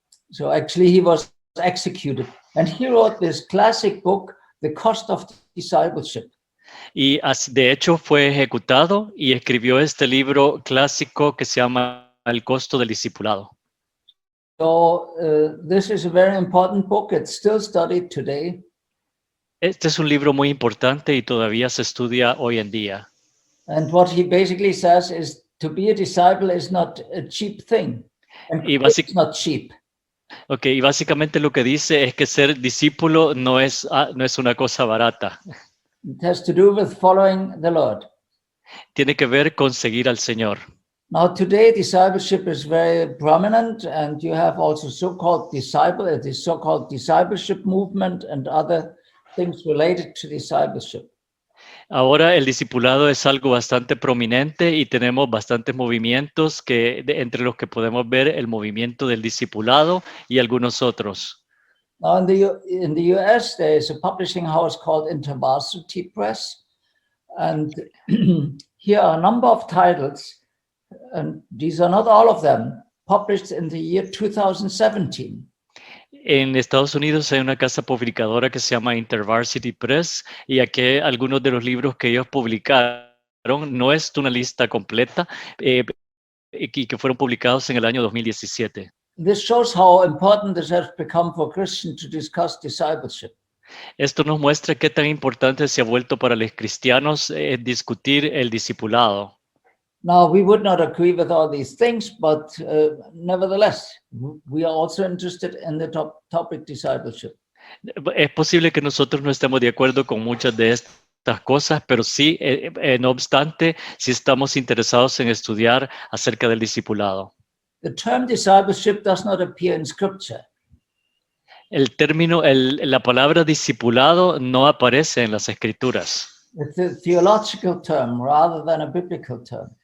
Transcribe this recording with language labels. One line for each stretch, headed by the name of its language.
English: So actually he was executed. And he wrote this classic book, The Cost of Discipleship.
Spanish: Y de hecho fue ejecutado y escribió este libro clásico que se llama El costo del discipulado.
English: So this is a very important book. It's still studied today.
Spanish: Este es un libro muy importante y todavía se estudia hoy en día.
English: And what he basically says is to be a disciple is not a cheap thing. And it's not cheap.
Spanish: Okay, y básicamente lo que dice es que ser discípulo no es una cosa barata.
English: It has to do with following the Lord.
Spanish: Tiene que ver con seguir al Señor.
English: Now today discipleship is very prominent and you have also so-called discipleship movement and other things related to discipleship.
Spanish: Ahora el discipulado es algo bastante prominente y tenemos bastantes movimientos entre los que podemos ver el movimiento del discipulado y algunos otros.
English: Now in the US, there is a publishing house called InterVarsity Press, and here are a number of titles, and these are not all of them, published in the year 2017.
Spanish: En Estados Unidos hay una casa publicadora que se llama InterVarsity Press y aquí algunos de los libros que ellos publicaron, no es una lista completa, y que fueron publicados en el año 2017.
English: This shows how important it has become for Christians to discuss discipleship.
Spanish: Esto nos muestra qué tan importante se ha vuelto para los cristianos discutir el discipulado.
English: Now, we would not agree with all these things, but nevertheless, we are also interested in the topic discipleship.
Spanish: Es posible que nosotros no estemos de acuerdo con muchas de estas cosas, pero sí, no obstante, sí estamos interesados en estudiar acerca del discipulado.
English: The term discipleship does not appear in Scripture.
Spanish: El término, la palabra discipulado no aparece en las Escrituras.
English: It's a theological term rather than a biblical term.